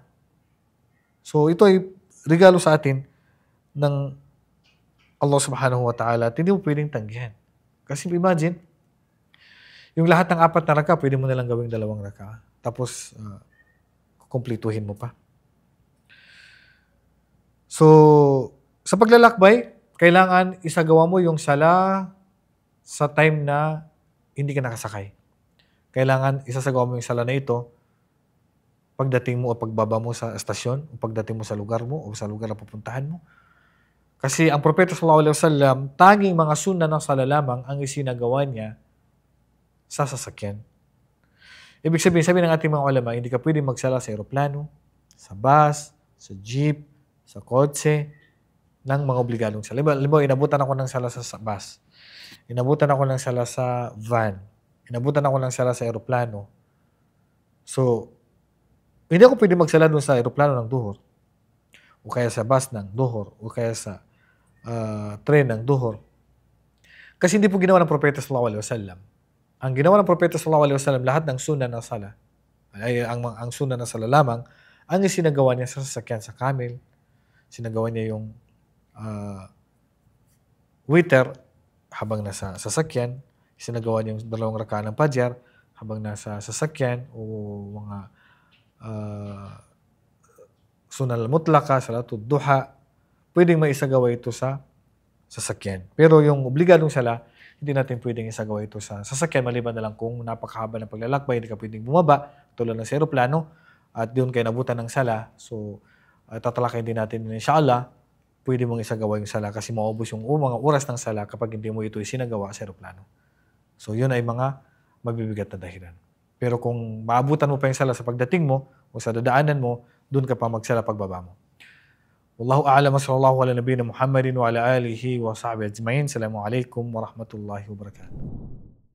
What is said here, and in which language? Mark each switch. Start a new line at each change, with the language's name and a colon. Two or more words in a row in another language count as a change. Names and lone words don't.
Filipino: So ito ay regalo sa atin ng Allah
Arabic: سبحانه وتعالى
Filipino: at hindi mo pwedeng tanggihan. Kasi imagine, yung lahat ng 4 na raka'a pwede mo na lang gawing 2 raka'a. Tapos kukumplituhin mo pa. So sa paglalakbay, kailangan isagawa mo yung sala sa time na hindi ka nakasakay. Kailangan isasagawa mo yung sala na ito pagdating mo o pagbaba mo sa estasyon, o pagdating mo sa lugar mo o sa lugar na pupuntahan mo. Kasi ang Propeta
Arabic: صلى الله عليه وسلم,
Filipino: tanging mga sunnah ng sala lamang ang isinagawa niya sa sasakyan. Ibig sabihin ng ating mga ulama, hindi ka pwedeng magsala sa eroplano, sa bus, sa jeep, sa kotse, ng mga obligadong sala. Halimbawa, inabutan ako ng sala sa bus. Inabutan ako ng sala sa van. Inabutan ako ng sala sa eroplano. So, hindi ako pwede magsala doon sa eroplano ng duhur. O kaya sa bus ng duhur. O kaya sa train ng duhur. Kasi hindi po ginawa ng Propeta
Arabic: صلى الله عليه وسلم.
Filipino: Ang ginawa ng Propeta
Arabic: صلى الله عليه وسلم,
Filipino: lahat ng sunnah ng sala, ay ang sunnah ng sala lamang, ang isinagawa niya sa sasakyan sa camel, sinagawa niya yung witr habang nasa sasakyan, isinagawa niya yung 2 raka'a ng Fajr habang nasa sasakyan, o mga
Arabic: سنة المطلقة, صلاة الضحى,
Filipino: pwedeng maisagawa ito sa sasakyan. Pero yung obligadong sala, hindi natin pwedeng isagawa ito sa sasakyan, maliban na lang kung napakahaba ng paglalakbay, hindi ka pwedeng bumaba, tulad ng sa aeroplano, at doon kayo nabutan ng sala. So, tatalakayin din natin, inshallah, pwede mong isagawa yung sala kasi maubos yung mga oras ng sala kapag hindi mo ito isinagawa sa aeroplano. So, yun ay mga mabibigat na dahilan. Pero kung maabutan mo pa yung sala sa pagdating mo o sa dadaanan mo, doon ka pa magsala pagbaba mo.
Arabic: والله أعلم وصلى الله على نبينا محمد وعلى آله وصحبه أجمعين. السلام عليكم ورحمة الله وبركاته.